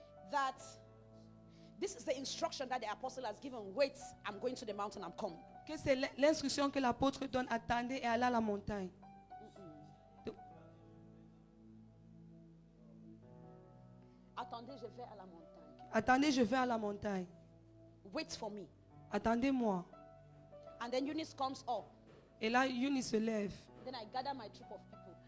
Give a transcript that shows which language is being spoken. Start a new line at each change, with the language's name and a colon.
English: that this is the instruction that the apostle has given. Wait, I'm going to the mountain, I'm coming.
French: Que c'est l'instruction que l'apôtre donne, attendez et allez à la montagne. Attendez, je vais à la montagne. Attendez, je vais à la montagne.
English: Wait for me.
French: Attendez-moi.
English: And then Eunice comes up.
French: Et là, Eunice se lève.
English: Then I gather my troop of people.